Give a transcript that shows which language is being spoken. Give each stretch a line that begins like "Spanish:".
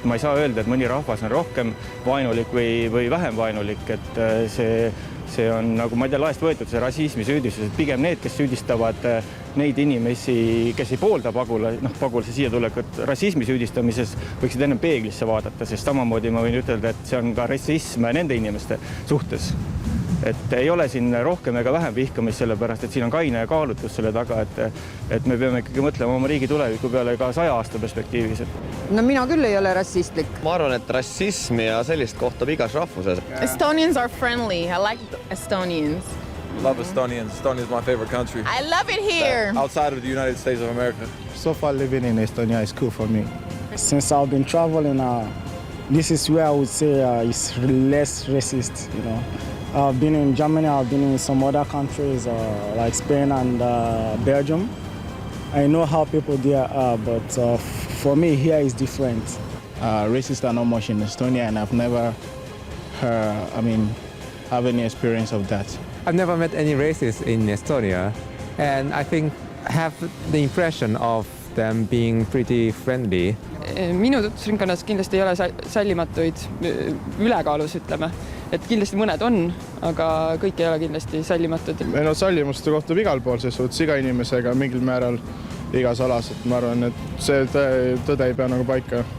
Estonian: Ma ei saa öelda, et mõni rahvas on rohkem vaenulik või vähem vaenulik, et see on nagu, ma ei tea, laest võetud see rassismi süüdistus, et pigem need, kes süüdistavad neid inimesi, kes ei poolda pagulase siia tulekut rassismi süüdistamises, võiksid ennem peeglisse vaadata, sest samamoodi ma võin ütelda, et see on ka rassism nende inimeste suhtes. Et ei ole siin rohkem ega vähem vihkamist sellepärast, et siin on kaine kaalutlus selle taga, et me peame ikkagi mõtlema oma riigi tuleviku peale ka 100 aasta perspektiivis. No mina küll ei ole rassistlik. Ma arvan, et rassismi ja sellist kohtab igas rahvuses.
English: Estonians are friendly. I like Estonians. Love Estonians. Estonia is my favorite country. I love it here. Outside of the United States of America. So far living in Estonia is cool for me. Since I've been traveling, this is where I would say it's less racist, you know. I've been in Germany, I've been in some other countries like Spain and Belgium. I know how people there are, but for me here is different. Racists are not much in Estonia, and I've never have any experience of that. I've never met any racists in Estonia, and I think I have the impression of them being pretty friendly.
Estonian: Minu tutvusringkonnas kindlasti ei ole sallimatuid ülekaalus, ütleme. Et kindlasti mõned on, aga kõik ei ole kindlasti sallimatud. Meil on sallimuste kohtab igal pool, sest iga inimesega mingil määral igas alas, et ma arvan, et see tõde ei pea nagu paika.